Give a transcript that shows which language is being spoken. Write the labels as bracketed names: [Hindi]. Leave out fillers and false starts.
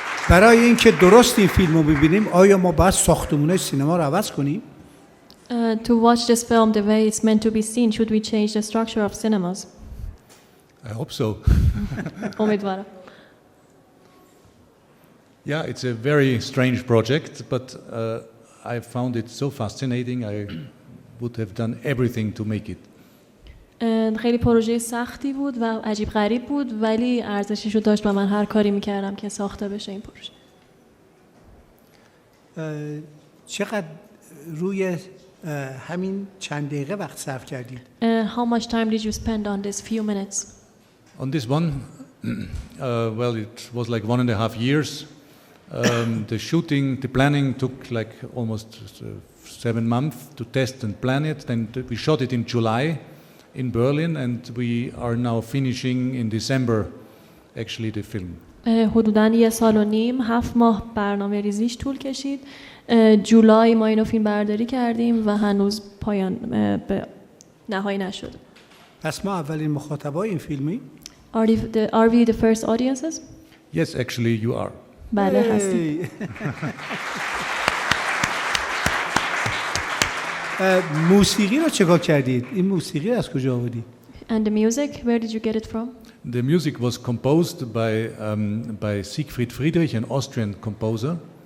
[Persian] برای اینکه درست این فیلم رو ببینیم آیا ما باید ساختمون سینما رو عوض کنیم؟ [English] To watch this film the way it's meant to be seen, should we change the structure of cinemas? I hope so. [Persian] امیدوارم. [English] Yeah, it's a very strange project, but I found it so fascinating. I would have done everything to make it. [Persian] خیلی پروژه سختی بود و عجیب غریب بود ولی ارزشش رو داشت و من هر کاری میکردم که ساخته بشه این پروژه. چقدر روی همین چند دقیقه وقت صرف کردید؟ [English] How much time did you spend on this few minutes? On this one, well, it was like 1.5 years. The shooting, the planning took like almost 7 months to test and plan it. Then we shot it in July in Berlin, and we are now finishing in December, actually, the film. [Persian] حدوداً 1.5 سال 7 ماه برنامه ریزیش طول کشید. جولای ما اینو فیلم برداری کردیم و هنوز پایان به نهایی نشد. پس ما اولین مخاطبای این فیلمی؟ [English] Are we the first audiences? Yes, actually, you are. [Persian] بله هستیم. موسیقی رو چگاه کردید؟ این موسیقی از کجا آوردید؟ [English] And the music, where did you get it from? The music was composed by Siegfried Friedrich, an Austrian composer.